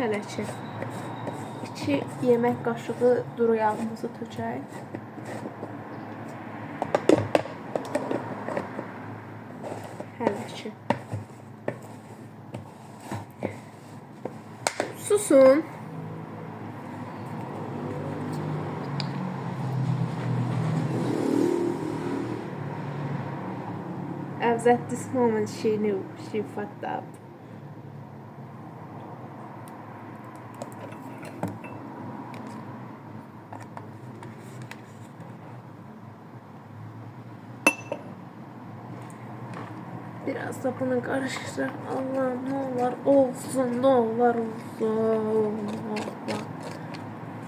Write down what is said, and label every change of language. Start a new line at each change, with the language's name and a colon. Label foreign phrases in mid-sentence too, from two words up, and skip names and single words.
Azerbaijani: 2 yemək qaşığı duru yağımızı tökək. Hələ ki. Susun.
English: At this moment she knew she fucked up.
Turkish: Biraz da bunu karıştır. Allah'ım ne olur olsun, ne olur olsun.